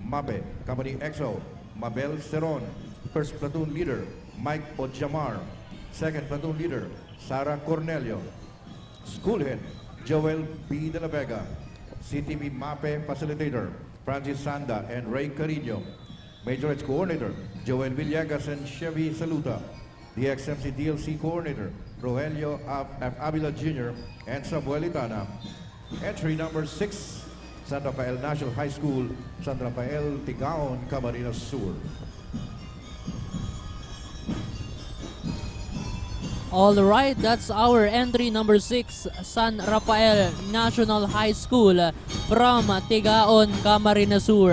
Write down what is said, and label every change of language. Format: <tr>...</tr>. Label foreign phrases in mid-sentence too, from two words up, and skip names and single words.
<en>MAPE, Company XO, Mabel Ceron. First Platoon Leader, Mike Ojamar. Second Platoon Leader, Sara Cornelio. School Head, Joel B. De La Vega. CTP MAPE Facilitator, Francis Sanda and Ray Carino. Major Ed Coordinator, Joel Villegas and Chevy Saluta. The XMC DLC Coordinator, Rogelio F. Avila Jr. and Samuel Itana. Entry number 6, San Rafael National High School, San Rafael, Tigaon, Camarines Sur. All right, that's our entry number 6, San Rafael National High School from Tigaon, Camarines Sur.</en>